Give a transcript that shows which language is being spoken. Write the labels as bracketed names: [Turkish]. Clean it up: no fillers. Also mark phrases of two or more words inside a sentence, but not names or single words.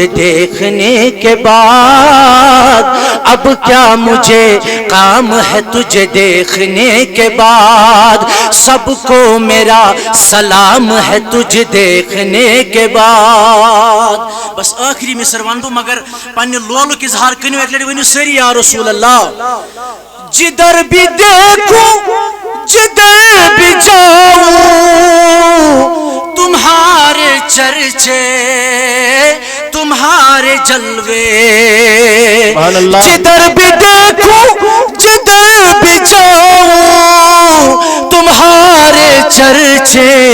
[Urdu] دیکھنے کے بعد اب کیا مجھے کام ہے تجھے دیکھنے کے بعد سب کو میرا سلام ہے تجھے دیکھنے کے بعد بس آخری مصر [Kashmiri] ون بہ مگر پنہ لولک اظہار کنو اک لٹہ ؤنِو سٲری [Arabic] یا رسول اللہ [Urdu] جدھر بھی دیکھوں جدھر بھی جاؤں تمہارے چرچے تمہارے جلوے جدھر بھی دیکھوں جدھر بھی جاؤں تمہارے چرچے